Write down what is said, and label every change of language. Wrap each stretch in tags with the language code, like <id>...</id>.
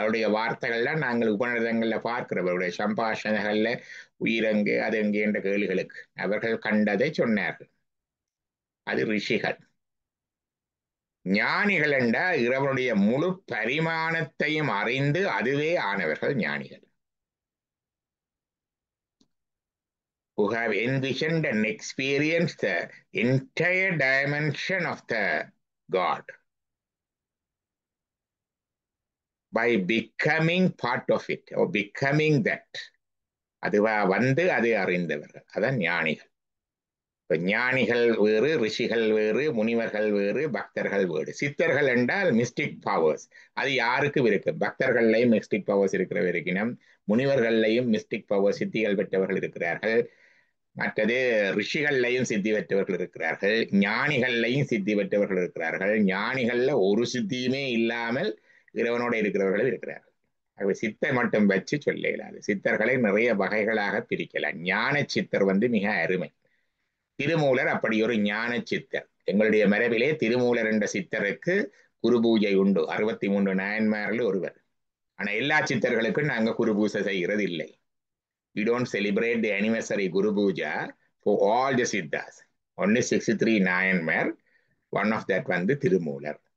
<ta>அவருடைய வார்த்தைகள்லாம் நாங்கள் உபநிடதங்கள்ல பார்க்கிறவருடைய சம்பாஷணைகள்ல உயிரங்கு அது எங்கே என்ற கேள்விகளுக்கு அவர்கள் கண்டதை சொன்னார்கள். அது ரிஷிகள். ஞானிகள் என்றா இறைவனுடைய முழு பரிமாணத்தையும் அறிந்து அதுவே ஆனவர்கள் ஞானிகள்.</ta> <en>Who have envisioned and experienced the entire dimension of the God by becoming part of it or becoming that.</en> <ta>அதுவா வந்து அதை அறிந்தவர்கள், அதான் ஞானிகள். இப்ப ஞானிகள் வேறு, ரிஷிகள் வேறு, முனிவர்கள் வேறு, பக்தர்கள் வேறு. சித்தர்கள் என்றால் மிஸ்டிக் பவர்ஸ். அது யாருக்கும் இருக்கு. பக்தர்கள்லையும் மிஸ்டிக் பவர்ஸ் இருக்கிற வரைக்கும், முனிவர்கள்லையும் மிஸ்டிக் பவர்ஸ் சித்திகள் பெற்றவர்கள் இருக்கிறார்கள். மற்றது ரிஷிகள்லையும் சித்தி பெற்றவர்கள் இருக்கிறார்கள், ஞானிகள்லையும் சித்தி பெற்றவர்கள் இருக்கிறார்கள். ஞானிகள்ல ஒரு சித்தியுமே இல்லாமல் இறைவனோட இருக்கிறவர்கள் இருக்கிறார்கள். ஆகவே சித்தர் மட்டும் வச்சு சொல்ல இயலாது. சித்தர்களை நிறைய வகைகளாக பிரிக்கலாம். ஞான சித்தர் வந்து மிக அருமை. திருமூலர் அப்படி ஒரு ஞான சித்தர். எங்களுடைய மரபிலே திருமூலர் என்ற சித்தருக்கு குரு பூஜை உண்டு. 63 நாயன்மாரில் ஒருவர். ஆனா எல்லா சித்தர்களுக்கும் நாங்க குரு பூஜை செய்கிறது இல்லை.</ta> <en>We don't celebrate the anniversary Guru Puja for all the Siddhas. Only 63 Nayanmar, one of that one the Tirumular.</en>